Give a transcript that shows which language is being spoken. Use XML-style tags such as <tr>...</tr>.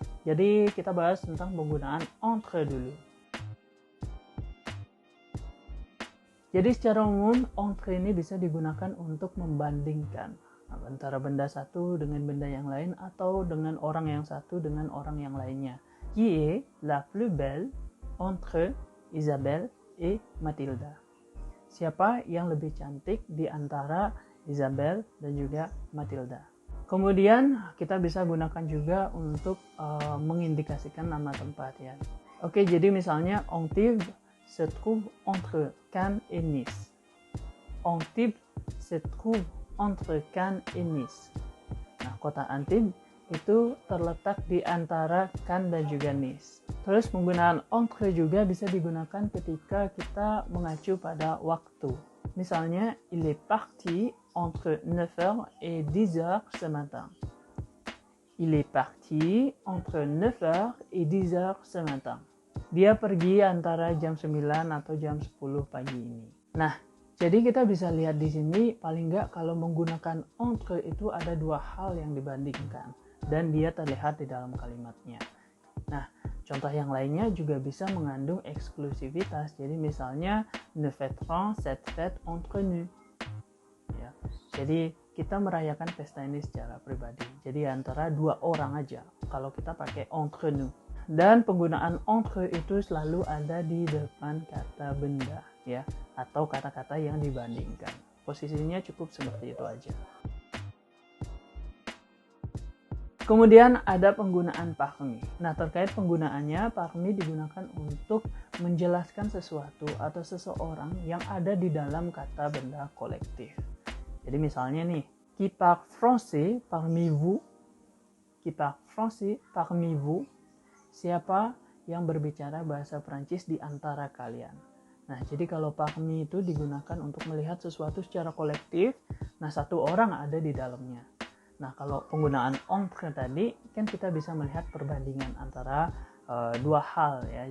<id>Jadi kita bahas tentang penggunaan entre dulu. Jadi secara umum, entre ini bisa digunakan untuk membandingkan antara benda satu dengan benda yang lain atau dengan orang yang satu dengan orang yang lainnya.</id> <fr>Qui est la plus belle entre Isabelle et Matilda?</fr> <id>Siapa yang lebih cantik di antara Isabelle dan juga Matilda? Kemudian kita bisa gunakan juga untuk mengindikasikan nama tempat ya. Oke, jadi misalnya</id> <fr>Antibes se trouve entre Cannes et Nice. Antibes se trouve entre Cannes et Nice.</fr> <id>Nah, kota Antibes itu terletak di antara Cannes dan juga Nice. Terus penggunaan entre juga bisa digunakan ketika kita mengacu pada waktu. Misalnya,</id> <fr>il est parti entre 9h et 10h ce matin. Il est parti entre 9h et 10h ce matin.</fr> <id>Dia pergi antara jam 9 atau jam 10 pagi ini. Nah, jadi kita bisa lihat di sini paling nggak kalau menggunakan entre itu ada dua hal yang dibandingkan dan dia terlihat di dalam kalimatnya. Nah, contoh yang lainnya juga bisa mengandung eksklusivitas. Jadi misalnya</id> <fr>nous fêterons cette fête entre nous.</fr> <id>Ya. Jadi kita merayakan pesta ini secara pribadi. Jadi antara dua orang aja kalau kita pakai</id> <fr>entre nous.</fr> <id>Dan penggunaan entre itu selalu ada di depan kata benda ya atau kata-kata yang dibandingkan. Posisinya cukup seperti itu aja. Kemudian ada penggunaan parmi. Nah, terkait penggunaannya, parmi digunakan untuk menjelaskan sesuatu atau seseorang yang ada di dalam kata benda kolektif. Jadi misalnya nih,</id> <fr>qui parle français parmi vous? Qui parle français parmi vous?</fr> <id>Siapa yang berbicara bahasa Prancis di antara kalian? Nah, jadi kalau parmi itu digunakan untuk melihat sesuatu secara kolektif, nah satu orang ada di dalamnya. Nah, kalau penggunaan entre tadi, kan kita bisa melihat perbandingan antara dua hal ya.</id>